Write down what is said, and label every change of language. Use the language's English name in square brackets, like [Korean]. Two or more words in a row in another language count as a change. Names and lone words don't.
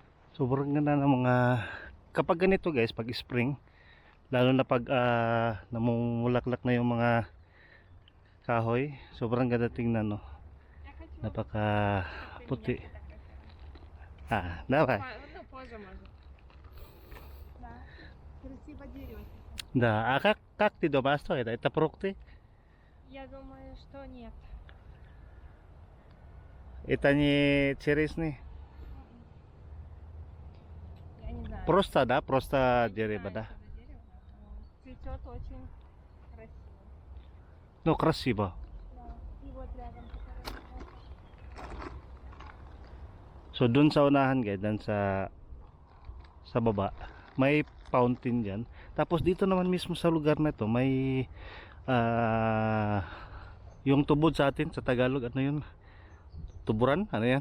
[Filipino] Sobrang ganda ng mga kapag ganito guys, pag spring, lalo na pag namumulaklak na yung mga kahoy, sobrang ganda tingnan, no. Napaka puti. [Russian] Давай. Ну, позже можно. Да. Красиво дерево. Да, как ты думаешь, что это? Это фрукты? Я думаю, что нет. Это не черешни? Я не знаю. Просто, да? Просто Я не дерево, знаю, да? что за дерево, но цветет очень красиво. Ну, красиво. Да. И вот рядом который. [Filipino] So, dun sa unahan guys, dun sa baba, may fountain dyan. Tapos dito naman mismo sa lugar na to, may yung tubod sa atin, sa Tagalog, ano yun? Tuburan? Ano yan?